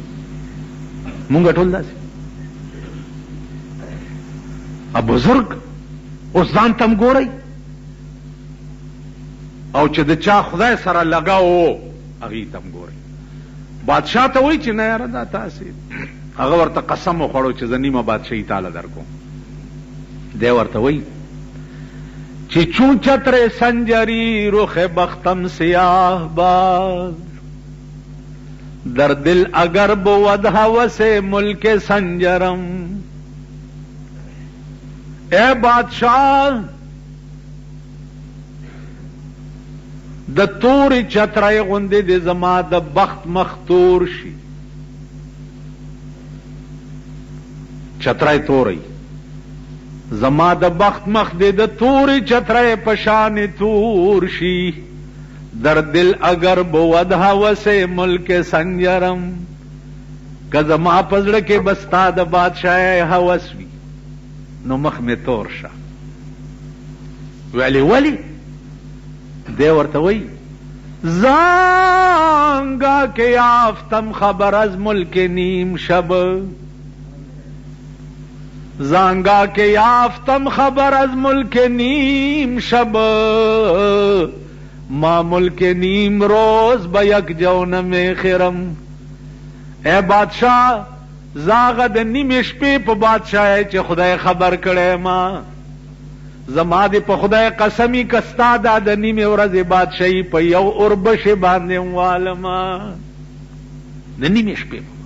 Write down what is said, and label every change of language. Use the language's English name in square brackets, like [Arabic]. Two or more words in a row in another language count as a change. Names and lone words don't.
[Pashto] مونږ ټول داسې بزرگ اوس ځان تم ګورئ او چې د چا خدای سره لګاو هغې تم ګورئ. بادشاه ته وایي چې نه یاره دا تاسې هغه ورته قسم وخوړو چې زه نیمه بادشاهي تاله در کوم. دی ورته وایي چې [Persian] چون چتر سنجری رخ بختم سیاه باز در دل اگر بود هوس ملک سنجرم. [Pashto] اے بادشاہ د تورې چترای غوندې د زما د بخت مختور شي. چترای توری زما د بخت مخ دې د تورې چترای په شان تور شي. [Persian] در دل اگر بود هوس ملک سنجرم، [Pashto] که زما په زړه کې بستا د بادشاهۍ هوس وي نو مخ می تور شه. ولی دی ورته وی [Persian] زانگا که یافتم خبر از ملک نیم شب، زانگا که یافتم خبر از ملک نیم شب، ما ملک نیم روز به یک جونم خرم. [Pashto] اے بادشاہ زاغه د نیمې شپې په بادشاهۍ چې خدای خبر کړی ما، زما دې په خدای قسمی که ستا دا د نیمې ورځې بادشاهي په یو اوربشې باندې والما د نیمې شپې.